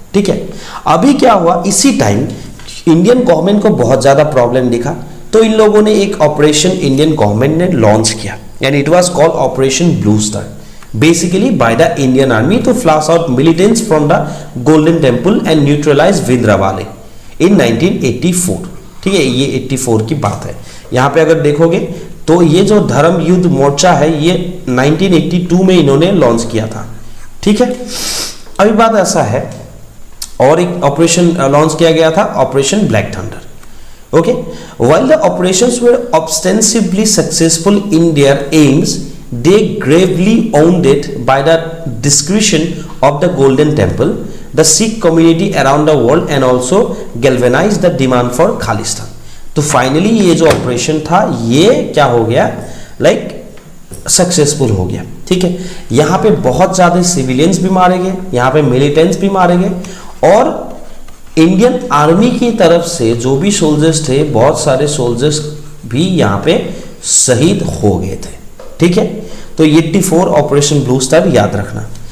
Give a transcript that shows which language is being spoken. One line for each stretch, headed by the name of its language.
Hindi: ठीक है, अभी क्या हुआ, इसी टाइम इंडियन गवर्नमेंट को बहुत ज्यादा प्रॉब्लम दिखा, तो इन लोगों ने एक ऑपरेशन इंडियन गवर्नमेंट ने लॉन्च किया,
English: And it was called operation blue star, basically by the Indian army to flush out militants from the Golden Temple and neutralize Bhindranwale in 1984।
Hindi: ठीक है, ये 84 की बात है। यहाँ पे अगर देखोगे तो ये जो धर्म युद्ध मोर्चा है ये 1982 में इन्होंने लॉन्च किया था। ठीक है, अभी बात ऐसा है, और एक ऑपरेशन लॉन्च किया गया था, operation black thunder.
English: Okay, while the operations were ostensibly successful in their aims, they gravely wounded by the discretion of the Golden Temple, the Sikh community around the world, and also galvanized the demand for Khalistan।
Hindi: तो finally ये जो operation था ये क्या हो गया, like successful हो गया। ठीक है, यहाँ पे बहुत ज़्यादा सिविलियंस भी मारे गए, यहाँ पे मिलिटेंट्स भी मारे गए और इंडियन आर्मी की तरफ से जो भी सोल्जर्स थे, बहुत सारे सोल्जर्स भी यहाँ पे शहीद हो गए थे। ठीक है, तो 84 ऑपरेशन ब्लू स्टार याद रखना।